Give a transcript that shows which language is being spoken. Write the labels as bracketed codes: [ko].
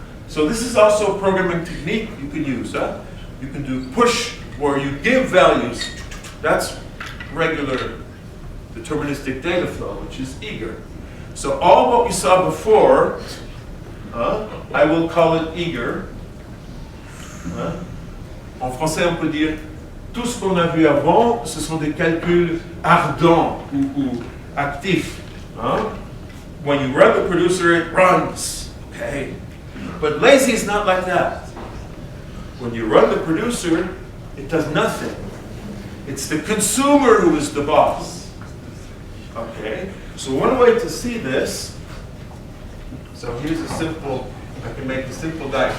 [en] So this is also a programming technique you can use. You can do push where you give values. That's regular deterministic data flow, which is eager. So all what we saw before, I will call it eager. [fr] En français, on peut dire tout ce qu'on a vu avant, ce sont des calculs ardents ou actifs. [en] When you run the producer, it runs. Okay. But lazy is not like that. When you run the producer, it does nothing. It's the consumer who is the boss. Okay. So one way to see this, so here's a simple, I can make a simple diagram.